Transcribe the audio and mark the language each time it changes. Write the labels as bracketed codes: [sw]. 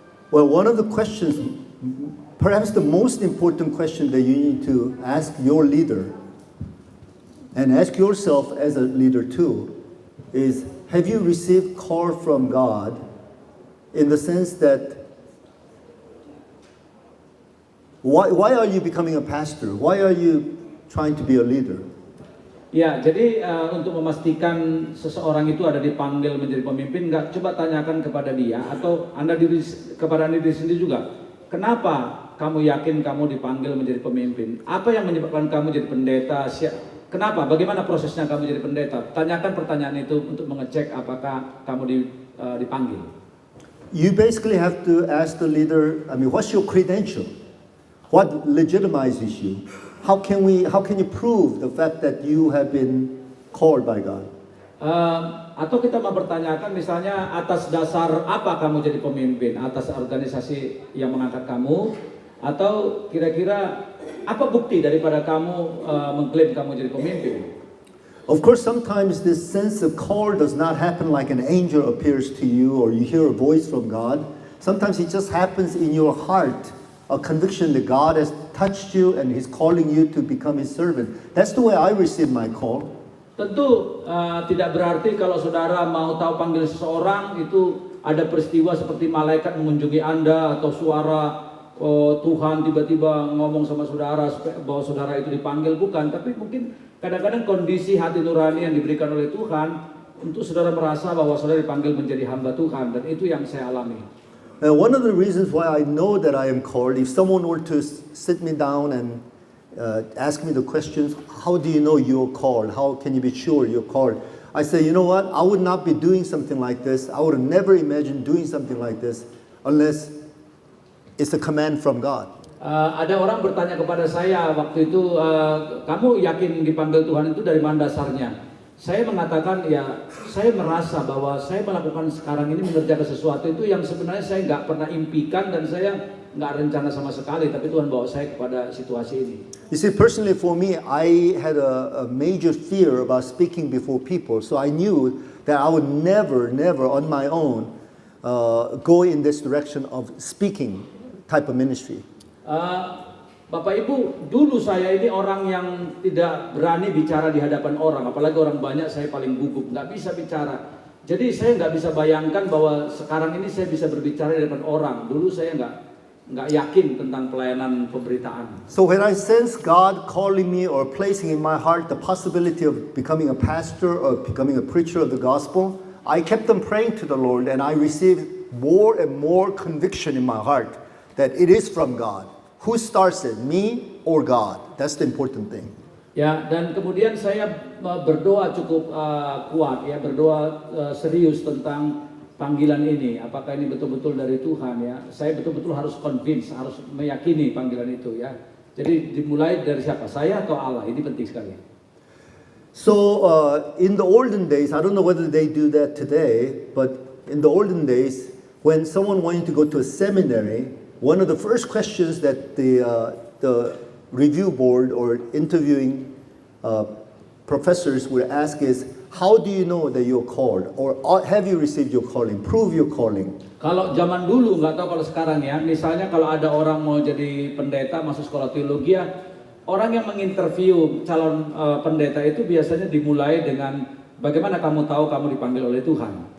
[en] Well, one of the questions perhaps the most important question that you need to ask your leader and ask yourself as a leader too is, have you received call from God in the sense that why are you becoming a pastor? Why are you trying to be a leader? [id] Ya, jadi untuk memastikan seseorang itu ada dipanggil menjadi pemimpin, nggak coba tanyakan kepada dia atau kepada diri sendiri juga. Kenapa kamu yakin kamu dipanggil menjadi pemimpin? Apa yang menyebabkan kamu jadi pendeta? Kenapa? Bagaimana prosesnya kamu jadi pendeta? Tanyakan pertanyaan itu untuk mengecek apakah kamu dipanggil. [en] You basically have to ask the leader, what's your credential? What legitimizes you? How can you prove the fact that you have been called by God? [id] Atau kita mempertanyakan misalnya atas dasar apa kamu jadi pemimpin? Atas organisasi yang mengangkat kamu? Atau kira-kira apa bukti daripada kamu mengklaim kamu jadi pemimpin? [en] Of course, sometimes this sense of call does not happen like an angel appears to you or you hear a voice from God. Sometimes it just happens in your heart, a conviction that God has touched you and He's calling you to become His servant. That's the way I received my call. [id] Tentu tidak berarti kalau saudara mau tahu panggil seseorang itu ada peristiwa seperti malaikat mengunjungi Anda atau suara Tuhan tiba-tiba ngomong sama saudara bahwa saudara itu dipanggil, bukan. Tapi mungkin kadang-kadang kondisi hati nurani yang diberikan oleh Tuhan untuk saudara merasa bahwa saudara dipanggil menjadi hamba Tuhan, dan itu yang saya alami. [en] One of the reasons why I know that I am called, if someone were to sit me down and ask me the questions, how do you know you're called? How can you be sure you're called? I say, you know what? I would not be doing something like this. I would have never imagined doing something like this unless it's a command from God. [id] Ada orang bertanya kepada saya waktu itu, kamu yakin dipanggil Tuhan itu dari mana dasarnya? Saya mengatakan, ya saya merasa bahwa saya melakukan sekarang ini mengerjakan sesuatu itu yang sebenarnya saya nggak pernah impikan dan saya nggak rencana sama sekali, tapi Tuhan bawa saya kepada situasi ini. [en] You see, personally for me, I had a major fear about speaking before people, so I knew that I would never on my own go in this direction of speaking type of ministry. [id] Bapak Ibu, dulu saya ini orang yang tidak berani bicara di hadapan orang, apalagi orang banyak. Saya paling gugup, nggak bisa bicara. Jadi saya nggak bisa bayangkan bahwa sekarang ini saya bisa berbicara di hadapan orang. Dulu saya nggak yakin tentang pelayanan pemberitaan. [en] So when I sense God calling me or placing in my heart the possibility of becoming a pastor or becoming a preacher of the gospel, I kept on praying to the Lord, and I received more and more conviction in my heart that it is from God. Who starts it, me or God? That's the important thing. [id] Ya, dan kemudian saya berdoa cukup kuat, ya, berdoa serius tentang panggilan ini. Apakah ini betul-betul dari Tuhan, ya? Saya betul-betul harus convince, harus meyakini panggilan itu, ya. Jadi dimulai dari siapa? Saya atau Allah? Ini penting sekali. [en] So in the olden days, I don't know whether they do that today, but in the olden days, when someone wanted to go to a seminary, one of the first questions that the review board or interviewing professors would ask is, how do you know that you're called? Or have you received your calling? Prove your calling. [id] Kalau zaman dulu, nggak tahu kalau sekarang, ya. Misalnya kalau ada orang mau jadi pendeta, masuk sekolah teologi, ya, orang yang menginterview calon pendeta itu biasanya dimulai dengan bagaimana kamu tahu kamu dipanggil oleh Tuhan.